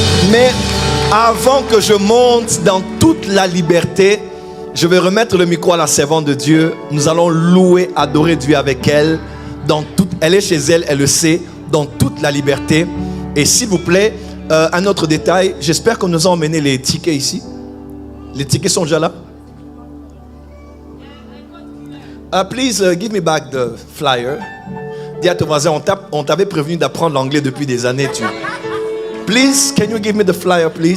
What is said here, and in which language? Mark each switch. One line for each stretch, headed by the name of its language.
French: Mais avant que je monte dans toute la liberté, je vais remettre le micro à la servante de Dieu. Nous allons louer, adorer Dieu avec elle. Elle est chez elle, elle le sait, dans toute la liberté. Et s'il vous plaît, un autre détail, j'espère que nous avons emmené les tickets ici. Les tickets sont déjà là.
English: Please give me back the flyer.
French: Dis à ton voisin, on t'avait prévenu d'apprendre l'anglais depuis des années.
English: Please, can you give me the flyer, please?